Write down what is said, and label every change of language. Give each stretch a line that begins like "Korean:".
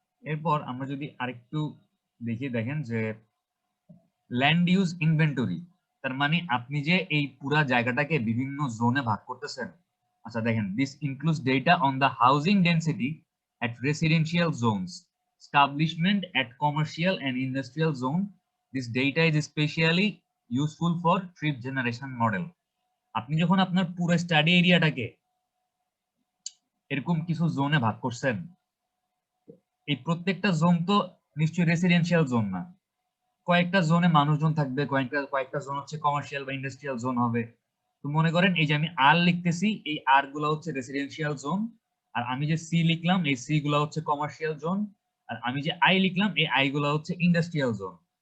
Bangla: এরপর আমরা যদি আরেকটু দেখি, দেখেন যে ল্যান্ড ইউজ ইনভেন্টরি, তার মানে আপনি যে এই পুরা জায়গাটাকে বিভিন্ন জোনে ভাগ করতেছেন। আচ্ছা দেখেন,
English: This includes data on the housing density at residential zones, establishment at commercial and industrial zone. This data is especially useful for trip generation model.
Bangla: আপনি যখন আপনার পুরো স্টাডি এরিয়াটাকে এরকম কিছু জোনে ভাগ করছেন, এই প্রত্যেকটা জোন তো নিশ্চয়ই রেসিডেন্সিয়াল জোন না, কয়েকটা জোনে মানুষজন থাকবে, কয়েকটা জোন হচ্ছে কমার্শিয়াল বা ইন্ডাস্ট্রিয়াল জোন হবে। তো মনে করেন এই যে আমি আর লিখতেছি, এই আর গুলা হচ্ছে রেসিডেন্সিয়াল জোন, আর আমি যে সি লিখলাম এই সি গুলা হচ্ছে কমার্শিয়াল জোন, আর আমি যে আই লিখলাম এই আই গুলা হচ্ছে ইন্ডাস্ট্রিয়াল জোন।